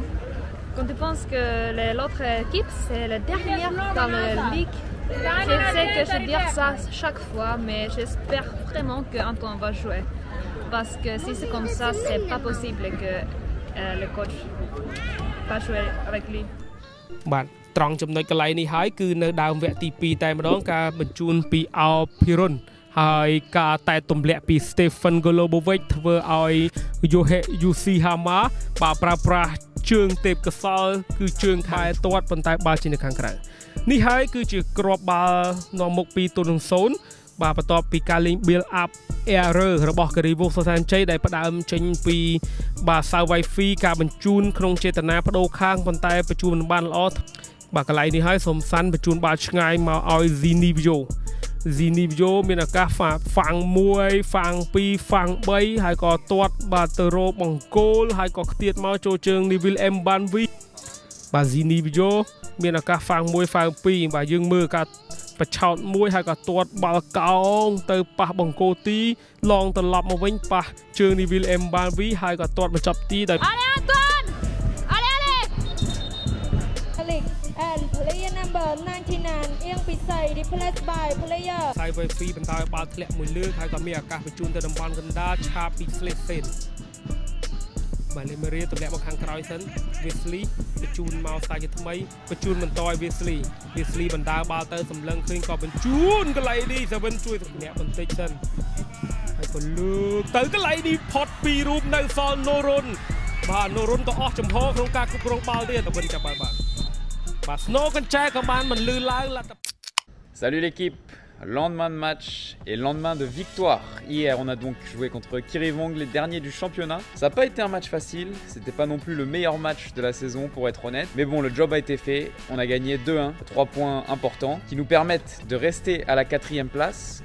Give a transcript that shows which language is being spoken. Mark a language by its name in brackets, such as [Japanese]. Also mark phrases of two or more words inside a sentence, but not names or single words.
[French] Quand tu penses que l'autre équipe, c'est la dernière dans la ligue, je sais que je dis ça chaque fois, mais j'espère vraiment qu'Antoine va jouer. Parce que si c'est comme ça, c'est pas possible que le coach va jouer avec lui. [Khmer] ត្រង់ចំណុចកន្លែងនេះហើយគឺនៅដើមវគ្គទី2តែម្ដងការបញ្ជូនពីអោភិរុនហើយការតែទម្លាក់ពី Stephen Golubovic ធ្វើឲ្យ Yusi Hama បាទប្រើប្រាស់ជើងទេពកសលគឺជើង ខែទាត់ប៉ុន្តែបាល់ជានៅខាងក្រៅនេះហើយគឺជាគ្រាប់បាល់នាំមុខ2-0 បាទបន្ទាប់ពីការលេង [English] build up error [Khmer] របស់ Kirivong សុសានជ័យដែលផ្ដើមចេញ ពីបាទ Sawaifi ការបញ្ជូនក្នុងចេតនាបដូរខាងប៉ុន្តែបញ្ជូនមិនបានល្អបាទកន្លែងនេះហើយសុំសា ន់បញ្ជូនបាល់ឆ្ងាយមកឲ្យ Zinivio មានឱកាសហ្វាំង1ហ្វាំង2ហ្វាំង3ហើយក៏ទាត់បាទទៅរកបង្គោលហើយក៏ខ្ទាតមកចូលជើង Neville Mbanvi បាទ Zinivio មានឱកាសហ្វាំង1ហ្វាំង2បាទយើងមើលការបឆោតមួយហើយក៏ទាត់បាល់កោងទៅប៉ះបង្គោលទីឡងត្រឡប់មកវិញប៉ះជើង Neville Mbanvi ហើយក៏ទាត់បញ្ចប់ទីដោយ [English] And player number 99 Ieng Pisai replaced by player [Khmer] សៃវ៉ៃហ្វីបន្តឲ្យបាល់ធ្លាក់មួយលើកហើយក៏មានឱកាសបញ្ជូនទៅតំបន់កណ្ដាលឆាបពី Slesen បាទលេមេរីទម្លាក់មកខាងក្រោយសិន Wesley បញ្ជូនមកស្ដាយជាថ្មីបញ្ជូនបន្តឲ្យ Wesley បណ្ដាបាល់ទៅសម្លឹងឃើញក៏បញ្ជូនកន្លែងនេះ Seven ជួយសម្លាក់បន្តិចសិនហើយក៏លើកទៅកន្លែងនេះផុតពីរូបនៅសល់ Norun បាទ Norun ក៏អស់ចំហក្នុងការគ្រប់គ្រងបាល់ទៀត Seven ចាប់បាល់បាទ [French] Salut l'équipe, lendemain de match et lendemain de victoire. Hier on a donc joué contre Kirivong, les derniers du championnat. Ça n'a pas été un match facile, c'était pas non plus le meilleur match de la saison pour être honnête. Mais bon, le job a été fait, on a gagné 2-1, 3 points importants qui nous permettent de rester à la 4e place.